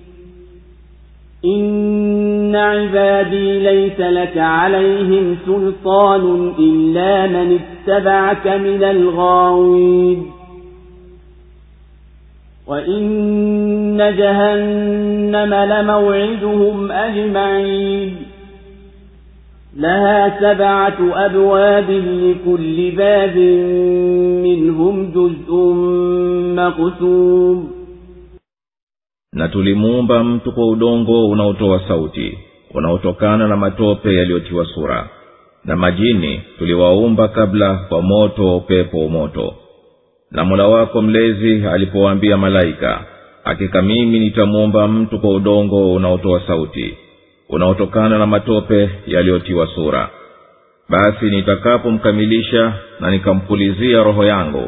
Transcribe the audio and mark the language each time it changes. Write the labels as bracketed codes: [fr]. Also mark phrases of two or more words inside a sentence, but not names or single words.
[ar] إن عبادي ليس لك عليهم سلطان إلا من اتبعك من الغاوين وإن جهنم لموعدهم أجمعين لها 7 أبواب لكل باب منهم جزء مقسوم [sw] na tulimuumba mtu kwa udongo unaotoa sauti unaotokana na matope yaliyotiwa sura na majini tuliwaumba kabla kwa moto wa upepo moto na Mola wako mlezi alipowaambia malaika hakika mimi nitamuumba mtu kwa udongo unaotoa sauti unaotokana na matope yaliyotiwa sura basi nitakapomkamilisha na nikampulizia roho yangu